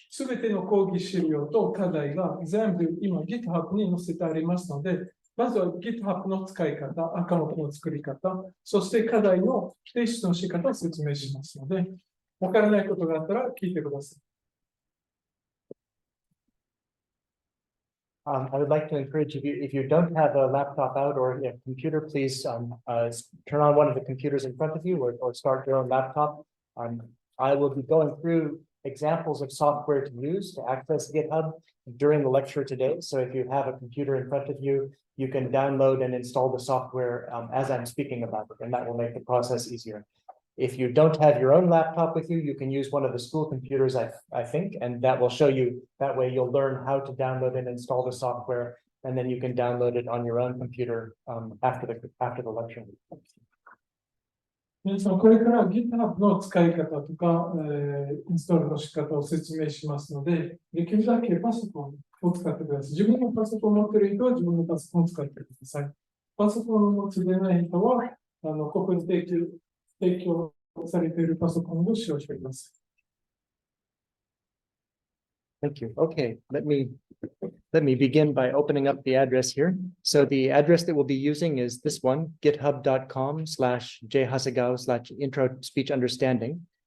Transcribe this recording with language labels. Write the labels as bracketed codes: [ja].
[ja] すべての講義資料と課題が全部今 GitHub に載せてありますので、まずは GitHub の使い方、アカウントの作り方、そして課題の提出の仕方を説明しますので、わからないことがあったら聞いてください。 [en] I would like to encourage if you don't have a laptop out or a computer, please turn on one of the computers in front of you or start your own laptop. I will be going through examples of software to use to access GitHub during the lecture today. So if you have a computer in front of you, you can download and install the software as I'm speaking about it, and that will make the process easier. If you don't have your own laptop with you, you can use one of the school computers, I think, and that will show you, that way you'll learn how to download and install the software, and then you can download it on your own computer after the lecture. [ja] 皆さん、これから GitHub の使い方とか、インストールの仕方を説明しますので、できるだけパソコンを使ってください。自分のパソコンを持っている人は自分のパソコンを使ってください。パソコンを持ってない人は、ここに提供されているパソコンを使用してください。 [en] Thank you. Okay, let me begin by opening up the address here. So the address that we'll be using is this one, github.com/jhasegawa/intro speech understanding.